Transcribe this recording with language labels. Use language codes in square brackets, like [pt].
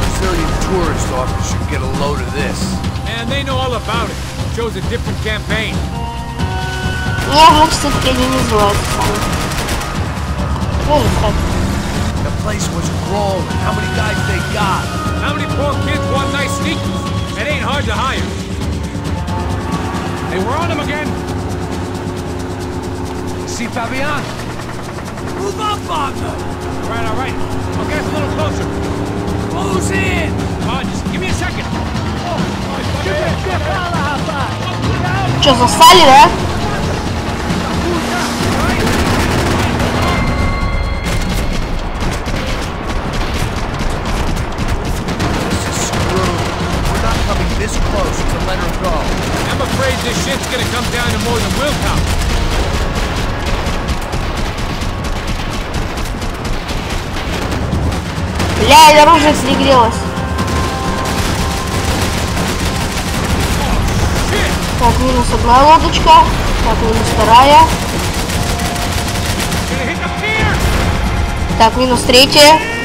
[en] Brazilian tourist office should get a load of this. And they know all about it. Chose a different campaign. [ru] Не, значит, все-таки они не называются сами. Ну, не так. [en] The place was growing. How many guys they got? How many poor kids want nice sneakers? It ain't hard to hire. Hey, we're on them again. See Fabian? Move up, Wagner! All right. I'll get us a little closer. Who's in? Come on, just give me a second. [ru] Что, застали, да? [en] This close to let her go. I'm afraid this shit's gonna come down to more than willpower. [ru] Бля, оружие перегрелось. Так, минус одна лодочка. Так, минус вторая. Так, минус третья.